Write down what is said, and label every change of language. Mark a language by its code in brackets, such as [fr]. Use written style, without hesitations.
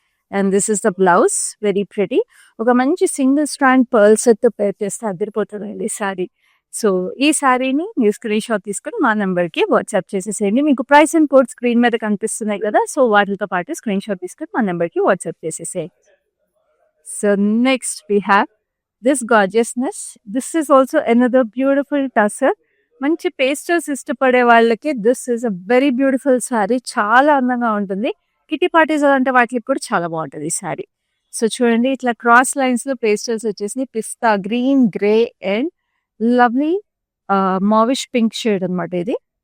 [en] And this is the blouse, very pretty. [te] ఒక మంచి single strand పర్ల్స్‌తో పేర్ చేస్తే అదిరిపోతుందండి శారీ. సో ఈ శారీని మీరు స్క్రీన్‌షాట్ తీసుకొని మా నెంబర్‌కి వాట్సాప్ చేసేసేయండి. మీకు ప్రైస్ అండ్ కోడ్ స్క్రీన్ మీద కనిపిస్తున్నాయి కదా. సో వాటితో పాటు స్క్రీన్‌షాట్ తీసుకొని మా నెంబర్‌కి వాట్సాప్ చేసేసేయండి. [en] So next we have this gorgeousness. This is also another beautiful tussar. [te] మంచి పేస్టల్స్ ఇష్టపడే వాళ్ళకి [en] This is a very beautiful sari. [te] చాలా అందంగా ఉంటుంది. కిటీ పార్టీస్ అంటే వాటికి కూడా చాలా బాగుంటుంది ఈ శారీ. సో చూడండి ఇట్లా క్రాస్ లైన్స్ లో పేస్టల్స్ వచ్చేసి పిస్తా green, grey and lovely మావిష్ pink shade అనమాట ఇది.